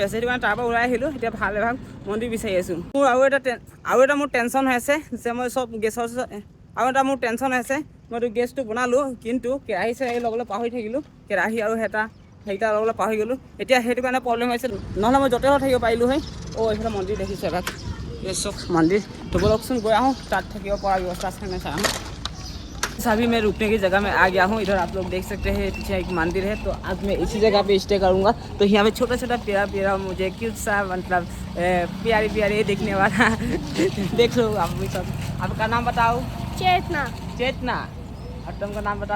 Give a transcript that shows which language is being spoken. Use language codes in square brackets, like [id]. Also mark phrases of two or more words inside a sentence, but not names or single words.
[as] আছে সেইটো কাৰণে তাৰ পৰা ওলাই আহিলোঁ এতিয়া ভাল এভাগ মন্দিৰ বিচাৰি আছোঁ মোৰ আৰু এটা মোৰ টেনশ্যন হৈ আছে যে মই চব গেছৰ আৰু এটা মোৰ টেনশ্যন হৈ আছে মইতো গেছটো বনালোঁ কিন্তু কেৰাহী চেৰাহী ল'বলৈ পাহৰি থাকিলোঁ কেৰাহী আৰু সেইটা ল'বলৈ পাহৰি গ'লোঁ এতিয়া সেইটো কাৰণে প্ৰব্লেম হৈছে নহ'লে মই য'তে থাকিব পাৰিলোঁ হয় এইফালে মন্দিৰ দেখিছোঁ এভাগ এই চব মন্দিৰ তো বলকচোন গৈ আহোঁ তাত থাকিব পৰা ব্যৱস্থা আছে নে চাই আহোঁ [hi] अभी मैं रुकने की जगह में आ गया हूँ इधर आप लोग देख सकते हैं पीछे एक मंदिर है तो आज मैं इसी जगह पे स्टे करूँगा तो यहाँ पे छोटा छोटा प्यारा मुझे क्यूट सा मतलब प्यारी देखने वाला देख लो आप भी सब आपका नाम बताओ चेतना और तुमका नाम बताओ